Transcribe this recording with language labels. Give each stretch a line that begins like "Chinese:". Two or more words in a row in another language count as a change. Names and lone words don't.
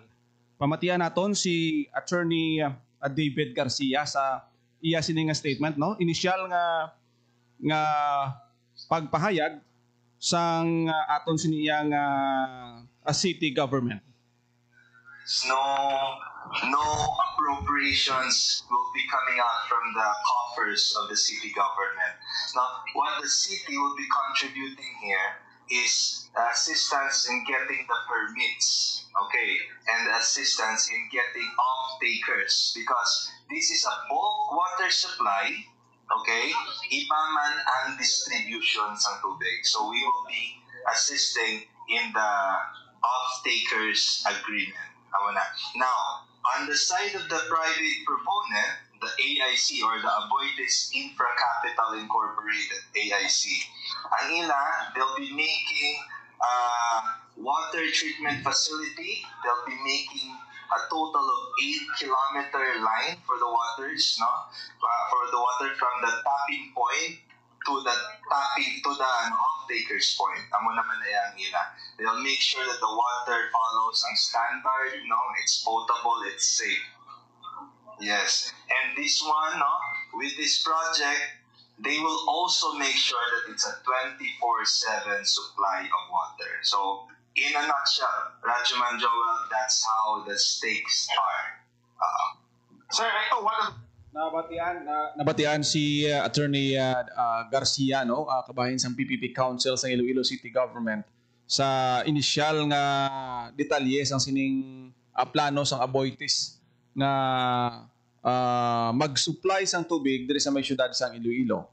Hiligaynon: Pamatian naton si Attorney David Garcia sa iya sini nga statement no initial nga pagpahayag sang aton siniya nga
English: city government. No appropriations will be coming out from the coffers of the city government. Now, what the city will be contributing here is assistance in getting the permits, okay, and assistance in getting off-takers because this is a bulk water supply, okay,
Hiligaynon: iba man ang distribution sa tubig.
English: So we will be assisting in the off-takers agreement. Now, on the side of the private proponent, the AIC or the Aboitiz Infra Capital Incorporated, AIC,
Hiligaynon: ang ila,
English: they'll be making water treatment facility. They'll be making a total of 8-kilometer line for the waters, no? For the water from the tapping point to the off-takers point.
Hiligaynon: Amo naman na yung ila.
English: They'll make sure that the water follows
Hiligaynon: ang standard,
English: no? It's potable, it's safe. Yes. And this one, no? With this project, they will also make sure that it's a 24/7 supply of water. So, in a nutshell, Rajuman Joel, that's how the stakes are.
Hiligaynon: Sir, ito, Nabatian si Attorney Garcia, no, kabahin sa PPP Council sa Iloilo City Government sa inisyal nga detalye sang sining plano sang Aboitiz nga mag-supply sang tubig diri sa may syudad sang Iloilo.